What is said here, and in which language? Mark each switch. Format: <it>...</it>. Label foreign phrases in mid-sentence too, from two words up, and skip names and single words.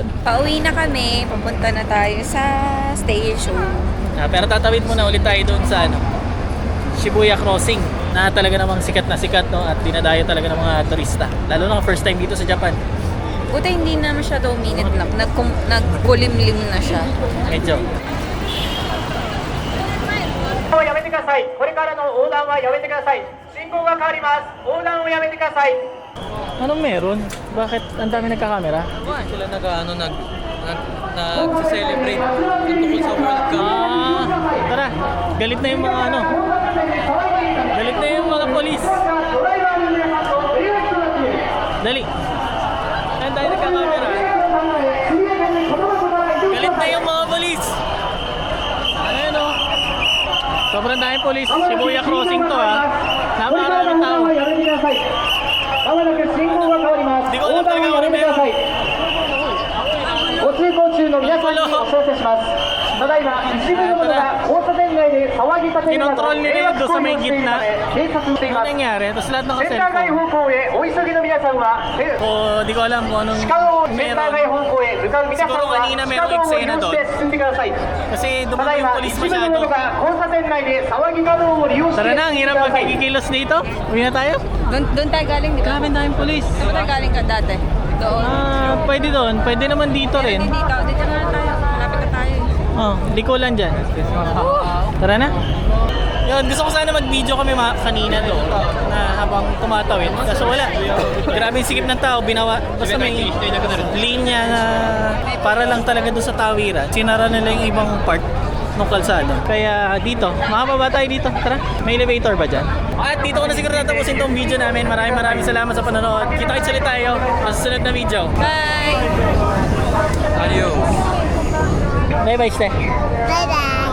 <tl>Pauwi na kami, papunta na tayo sa station. Pero tatawid muna ulit tayo doon sa Shibuya Crossing na talaga namang sikat na sikat, no, at dinadayo talaga ng mga turista. Lalo na</tl> <en>first time</en> <tl>dito sa Japan. Buti hindi na masyado minute lang. Nagkulimlim na siya. Medyo.</tl> <ja>やめてください。これからの横断はやめてください。信号が変わります。横断をやめてください。</ja> <tl>Anong meron? Bakit ang dami nagkakamera? Sila nag-celebrate tungkol sa World Cup. Tara, galit na yung mga galit na yung mga polis. Dali. Ayan tayo nagkakamera. Galit na yung mga polis. Ayan o. Sobrang daming polis. Shibuya Crossing to Napakaraming tao.</tl> <ja>まもなく信号が変わります。</ja> <tl>Di ko</tl> <ja>横</ja> <tl>alam</tl> <ja>断を</ja> <tl>talaga</tl> <ja>や</ja> <tl>ano</tl> <ja>めてください。</ja> <tl>meron.</tl> <ja>ご通行中の皆さんにお知らせします。ただいま一部の者が交差点内で騒ぎ立てるなど</ja> <tl>Kinontrol nila</tl> <ja>迷</ja> <tl>yung</tl> <ja>惑</ja> <tl>doon</tl> <ja>行</ja> <tl>sa</tl> <ja>為</ja> <tl>may</tl> <ja>をしている</ja> <tl>gitna.</tl> <ja>ため警察してい</ja> <tl>Ano</tl> <ja>ます。</ja> <tl>nangyari? Tapos lahat</tl> <ja>センター街</ja> <tl>naka-cellphone.</tl> <ja>方向へお急ぎの皆さんは</ja> <tl>O, di ko alam kung anong</tl> <ja>地下道センター街</ja> <tl>meron.</tl> <ja>方向へ向かう皆さんは</ja> <tl>Siguro</tl> <ja>地</ja> <tl>kanina</tl> <ja>下</ja> <tl>merong</tl> <ja>道を</ja> <tl>eksena</tl> <ja>利用</ja> <tl>doon.</tl> <ja>して進んでください。</ja> <tl>Kasi</tl> <ja>た</ja> <tl>dumating</tl> <ja>だい</ja> <tl>yung</tl> <ja>ま</ja> <tl>polis</tl> <ja>一部の</ja> <tl>masyado.</tl> <ja>者が交差点内で騒ぎ角を利用して</ja> <tl>Tara na, ang</tl> <ja>進んで</ja> <tl>hirap</tl> <ja>ください。</ja> <tl>magkikilos dito. Uwi na tayo. Doon tayo galing, di ba? Grabe daming polis. Saan tayo galing ka dati? Doon. Pwede doon. Pwede naman dito rin. Hindi dito. Dito na lang tayo. Malapit na tayo. Oh, di ko lang dyan. Tara na. Yun, gusto ko sana mag-video kami kanina doon na habang tumatawid. Kaso wala. Grabe yung sikip ng tao. Basta may linya na para lang talaga doon sa tawiran. Sinara nila yung ibang part ng kalsada. Kaya dito, makababa tayo dito. Tara, may elevator ba dyan? At dito ko na siguro tatapusin tong video namin. Maraming salamat sa panonood. Kita-kits ulit tayo sa susunod na video.</tl> <en>Bye! Adios! Bye-bye, Ste. Bye-bye.</en>